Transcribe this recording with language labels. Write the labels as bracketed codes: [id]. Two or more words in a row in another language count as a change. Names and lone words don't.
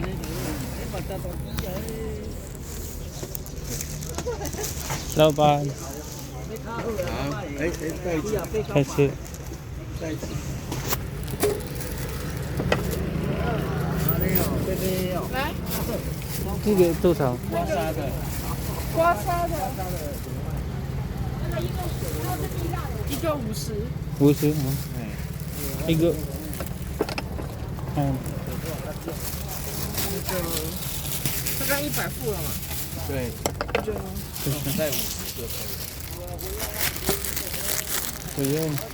[tl] Laban. Kasi. Sige, ito sa. [zh] 刮痧的，一个50。 [tl] 50. Igo. Ayan. [zh] 这刚100付了嘛？对，就再50就可以。 [tl] So yun.